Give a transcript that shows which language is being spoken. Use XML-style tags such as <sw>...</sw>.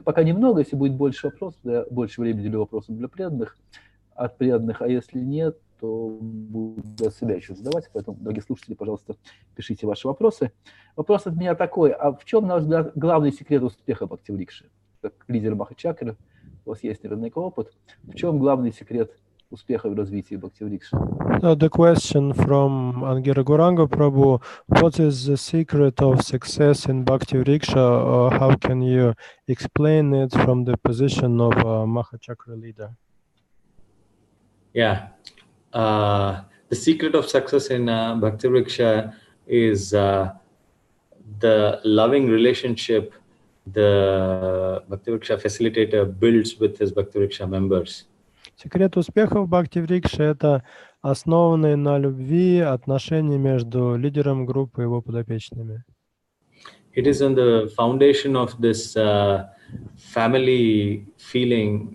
<ru>Их пока немного, если будет больше вопросов, я больше времени уделю вопросам для преданных, от преданных, а если нет, то буду от себя еще задавать, поэтому, дорогие слушатели, пожалуйста, пишите ваши вопросы. Вопрос от меня такой, а в чем, на ваш взгляд, главный секрет успеха Бхакти-врикши? Как лидер Махачакры, у вас есть наверняка опыт. В чем главный секрет успеха в развитии Бхакти-врикши?</ru> <en>The question from Angira Gauranga Prabhu: what is the secret of success in Bhakti-vriksha? How can you explain it from the position of a Mahachakra leader? Yeah, the secret of success in Bhakti-vriksha is the loving relationship the Bhakti-vriksha facilitator builds with his Bhakti-vriksha members.</en> <ru>Секрет успеха в Бхакти-врикше – это основанные на любви отношения между лидером группы и его подопечными.</ru> <en>It is on the foundation of this family feeling.</en>